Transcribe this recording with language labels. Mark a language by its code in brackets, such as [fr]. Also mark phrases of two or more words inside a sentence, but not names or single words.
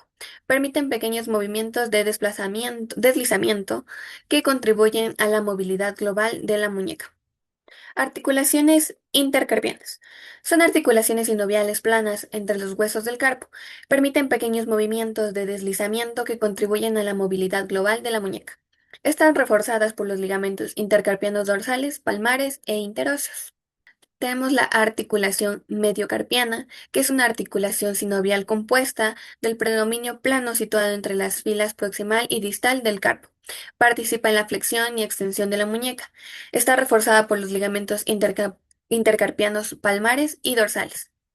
[es] Permiten pequeños movimientos de deslizamiento que contribuyen a la movilidad global de la muñeca. Articulaciones intercarpianas. Son articulaciones sinoviales planas entre los huesos del carpo. Permiten pequeños movimientos de deslizamiento que contribuyen a la movilidad global de la muñeca. Están reforzadas por los ligamentos intercarpianos dorsales, palmares e interóseos. Tenemos la articulación mediocarpiana, que es una articulación sinovial compuesta del predominio plano situado entre las filas proximal y distal del carpo. Participa en la flexión y extensión de la muñeca. Está reforzada por los ligamentos intercarpianos palmares y dorsales.